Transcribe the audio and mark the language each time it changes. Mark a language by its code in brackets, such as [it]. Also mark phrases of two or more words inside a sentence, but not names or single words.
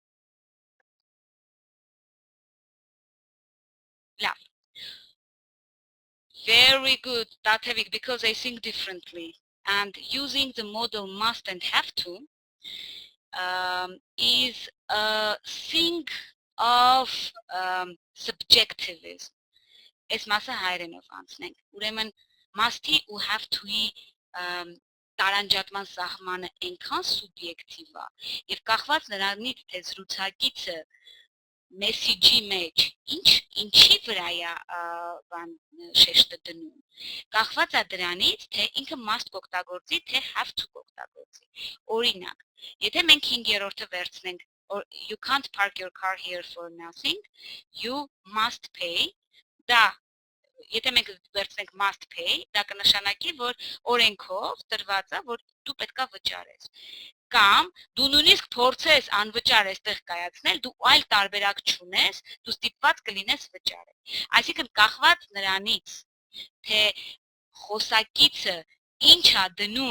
[en] Yeah. Very good, Tatevik, because they think differently. And using the model must and have to is a thing of subjectivism. [hy] Այս մասը հայերենով անցնենք։ Ուրեմն must-ի ու [en] have to- [hy] ի տարանջատման սահմանը այնքան սուբյեկտիվ է, եւ կախված նրանից, թե զրուցակիցը message-ի մեջ ինչի վրա է բան շեշտը դնում, կախված է դրանից, թե ինքը must կօգտագործի, թե [en] have to [hy] կօգտագործի։ Օրինակ, եթե մենք 5-րդը վերցնենք, [en] you can't park your car here for nothing, you must pay, [hy] դա եթե մենք վերցնենք [en] must pay, [hy] դա կնշանակի, որ օրենքով տրված է, որ դու պետքա վճարես։ Կամ դու նույնիսկ փորձես անվճար այստեղ կայացնել, դու այլ տարբերակ չունես, դու ստիպված կլինես վճարել։ Այսինքն կախված նրանից, թե խոսակիցը ինչ է դնում